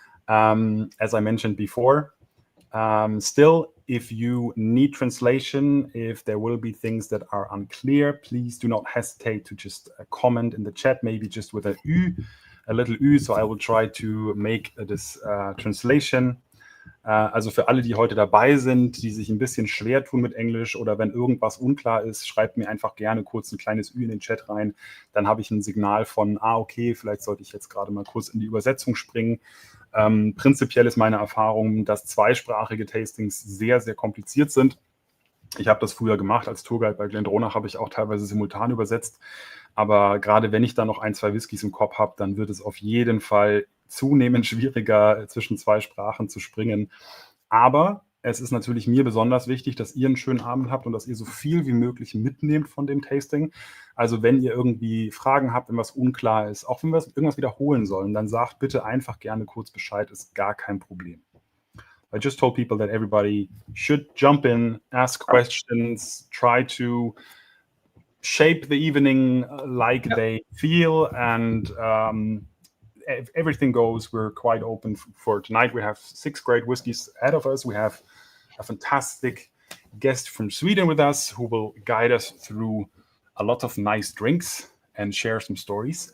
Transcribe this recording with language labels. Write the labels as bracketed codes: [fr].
[en] As I mentioned before, still, if you need translation, if there will be things that are unclear, please do not hesitate to just comment in the chat, maybe just with a little Ü, so I will try to make this translation. [de] Also für alle, die heute dabei sind, die sich ein bisschen schwer tun mit Englisch oder wenn irgendwas unklar ist, schreibt mir einfach gerne kurz ein kleines Ü in den Chat rein. Dann habe ich ein Signal von, okay, vielleicht sollte ich jetzt gerade mal kurz in die Übersetzung springen. Prinzipiell ist meine Erfahrung, dass zweisprachige Tastings sehr, sehr kompliziert sind. Ich habe das früher gemacht als Tourguide bei Glendronach, habe ich auch teilweise simultan übersetzt. Aber gerade wenn ich da noch 1, 2 Whiskys im Kopf habe, dann wird es auf jeden Fall zunehmend schwieriger, zwischen 2 Sprachen zu springen. Aber es ist natürlich mir besonders wichtig, dass ihr einen schönen Abend habt und dass ihr so viel wie möglich mitnehmt von dem Tasting. Also wenn ihr irgendwie Fragen habt, wenn was unklar ist, auch wenn wir irgendwas wiederholen sollen, dann sagt bitte einfach gerne kurz Bescheid, ist gar kein Problem. [en] I just told people that everybody should jump in, ask questions, try to shape the evening like they feel, and if everything goes, we're quite open for tonight. We have 6 great whiskeys ahead of us. We have a fantastic guest from Sweden with us who will guide us through a lot of nice drinks and share some stories.